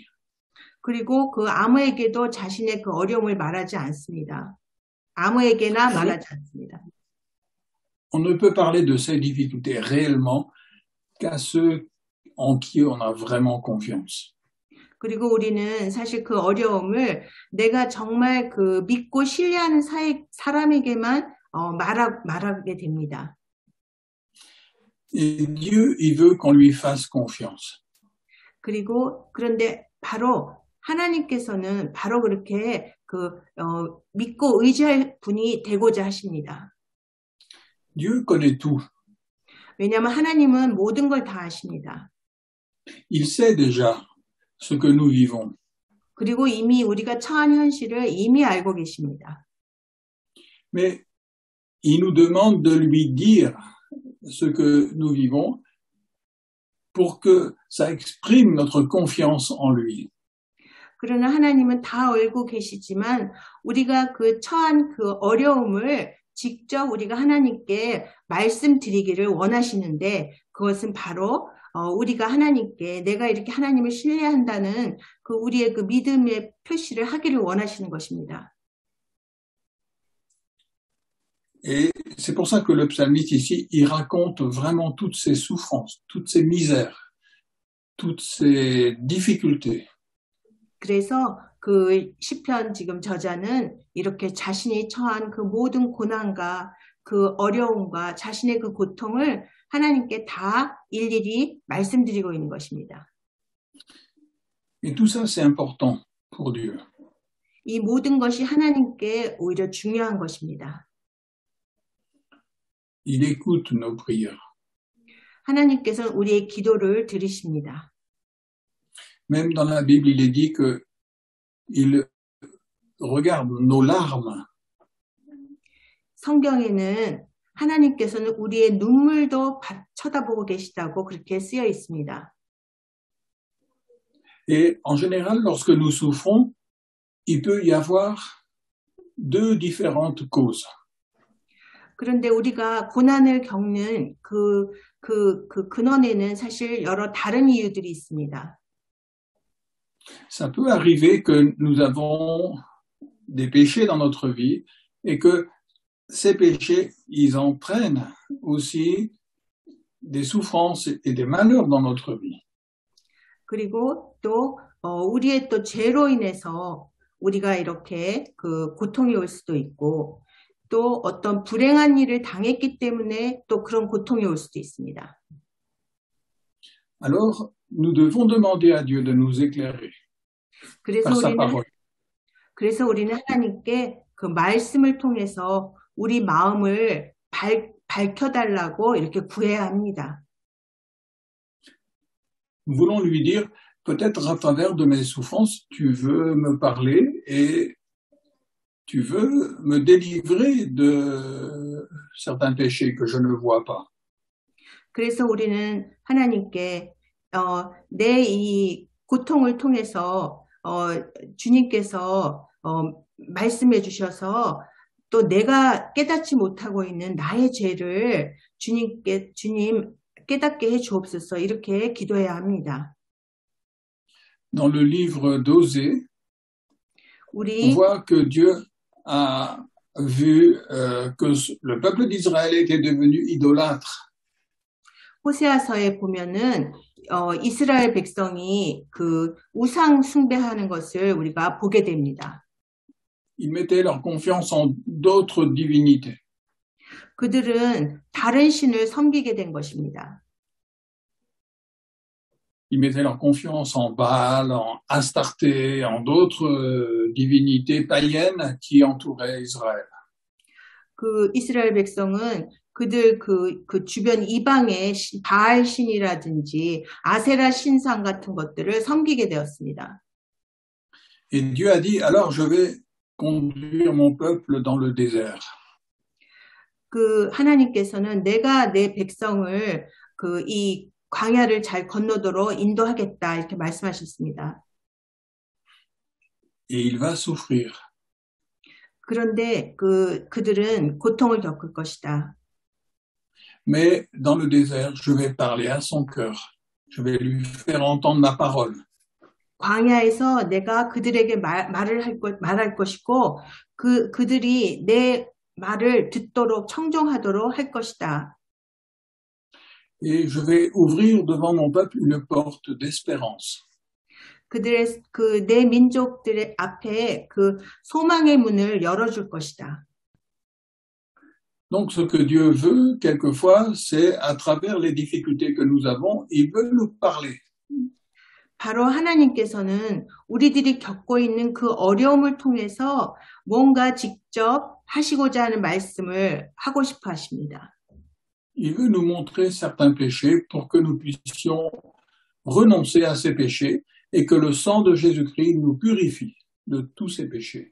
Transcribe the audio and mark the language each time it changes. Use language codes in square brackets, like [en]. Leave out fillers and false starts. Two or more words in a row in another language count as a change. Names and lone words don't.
[ko] 그리고 그 아무에게도 자신의 그 어려움을 말하지 않습니다. 아무에게나 말하지 않습니다. [fr] On ne peut parler de ces difficultés réellement qu'à ceux en qui on a vraiment confiance. [ko] 그리고 우리는 사실 그 어려움을 내가 정말 그 믿고 신뢰하는 사람에게만 말하게 됩니다. [fr] Et Dieu, il veut qu'on lui fasse confiance. [ko] 그런데 바로 하나님께서는 바로 그렇게 믿고 의지할 분이 되고자 하십니다. [fr] Dieu connaît tout. [ko] 왜냐하면 하나님은 모든 걸 다 아십니다. [fr] Il sait déjà ce que nous vivons. [ko] 그리고 이미 우리가 처한 현실을 이미 알고 계십니다. [fr] Mais il nous demande de lui dire ce que nous vivons pour que ça exprime notre confiance en lui. [ko] 그러나 하나님은 다 알고 계시지만 우리가 그 처한 그 어려움을 직접 우리가 하나님께 말씀드리기를 원하시는데 그것은 바로 우리가 하나님께 내가 이렇게 하나님을 신뢰한다는 그 우리의 그 믿음의 표시를 하기를 원하시는 것입니다. [fr] Et c'est pour ça que le psalmiste ici, il raconte vraiment toutes ces souffrances, toutes ces misères, toutes ces difficultés. [ko] 그래서 그 시편 지금 저자는 이렇게 자신이 처한 그 모든 고난과 그 어려움과 자신의 그 고통을 하나님께 다 일일이 말씀드리고 있는 것입니다. [fr] Et tout ça, c'est important pour Dieu. [ko] 이 모든 것이 하나님께 오히려 중요한 것입니다. [fr] Il écoute nos prières. [ko] 하나님께서는 우리의 기도를 들으십니다. [fr] Même dans la Bible, il est dit que il regarde nos larmes. [ko] 성경에는 하나님께서는 우리의 눈물도 쳐다보고 계시다고 그렇게 쓰여 있습니다. [fr] Et en général, lorsque nous souffrons, il peut y avoir deux différentes causes. [ko] 그런데 우리가 고난을 겪는 그 근원에는 사실 여러 다른 이유들이 있습니다. [fr] Ça peut arriver que nous avons des péchés dans notre vie et que ces péchés, ils entraînent aussi des souffrances et des malheurs dans notre vie. [ko] 그리고 또 우리의 또 죄로 인해서 우리가 이렇게 그 고통이 올 수도 있고 또 어떤 불행한 일을 당했기 때문에 또 그런 고통이 올 수도 있습니다. [fr] Alors, nous devons demander à Dieu de nous éclairer [ko] 그래서 [fr] par sa [ko] 우리는 [fr] parole. [ko] 그래서 우리는 하나님께 그 말씀을 통해서 우리 마음을 밝혀달라고 이렇게 구해야 합니다. [fr] Nous voulons lui dire, peut-être à travers de mes souffrances, tu veux me parler et tu veux me délivrer de certains péchés que je ne vois pas. [ko] 그래서 우리는 하나님께 내 이 고통을 통해서 주님께서 말씀해 주셔서 또 내가 깨닫지 못하고 있는 나의 죄를 주님 깨닫게 해 주옵소서 이렇게 기도해야 합니다. [fr] Dans le livre d'Osée, on [ko] 우리 [fr] voit que Dieu a vu que le peuple d'Israël était devenu idolâtre. [ko] 호세아서에 보면은 이스라엘 백성이 그 우상 숭배하는 것을 우리가 보게 됩니다. [fr] Ils mettaient leur confiance en d'autres divinités. [ko] 그들은 다른 신을 섬기게 된 것입니다. [fr] Ils mettaient leur confiance en Baal, en Astarté, en d'autres divinités païennes qui entouraient Israël. [ko] 그 이스라엘 백성은 그들 그 주변 이방의 바알 신이라든지 아세라 신상 같은 것들을 섬기게 되었습니다. [fr] Et Dieu a dit, alors je vais conduire mon peuple dans le désert. [ko] 그 하나님께서는 내가 내 백성을 그 이 광야를 잘 건너도록 인도하겠다 이렇게 말씀하셨습니다. [fr] Et il va souffrir. [ko] 그런데 그들은 고통을 겪을 것이다. [fr] Mais dans le désert, je vais parler à son cœur. Je vais lui faire entendre ma parole. [ko] 광야에서 내가 그들에게 말할 것이고 그들이 내 말을 듣도록 청종하도록 할 것이다. [fr] Et je vais ouvrir devant mon peuple une porte d'espérance. [ko] 그들의 내 민족들의 앞에 그 소망의 문을 열어줄 것이다. [fr] Donc ce que Dieu veut, quelquefois, c'est à travers les difficultés que nous avons, il veut nous parler. [ko] 바로 하나님께서는 우리들이 겪고 있는 그 어려움을 통해서 뭔가 직접 하시고자 하는 말씀을 하고 싶어 하십니다. [fr] Il veut nous montrer certains péchés pour que nous puissions renoncer à ces péchés et que le sang de Jésus-Christ nous purifie de tous ces péchés.